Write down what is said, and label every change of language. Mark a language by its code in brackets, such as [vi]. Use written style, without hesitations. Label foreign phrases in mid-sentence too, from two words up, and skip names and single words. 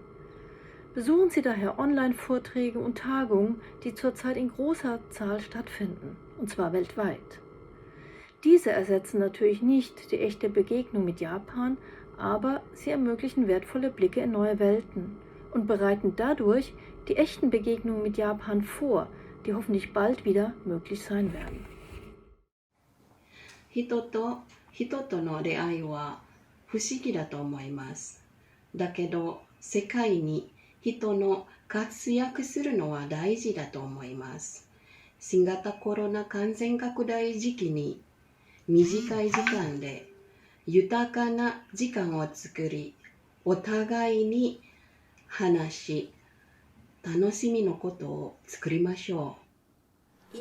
[de] Besuchen Sie daher Online-Vorträge und Tagungen, die zurzeit in großer Zahl stattfinden, und zwar weltweit. Diese ersetzen natürlich nicht die echte Begegnung mit Japan, aber sie ermöglichen wertvolle Blicke in neue Welten und bereiten dadurch die echten Begegnungen mit Japan vor, die hoffentlich bald wieder möglich sein werden. [ja] 人との出会いは不思議だと思います。だけど世界に人の活躍するのは大事だと思います。新型コロナ感染拡大時期に短い時間で豊かな時間を作り、お互いに話し、楽しみのことを作りましょう。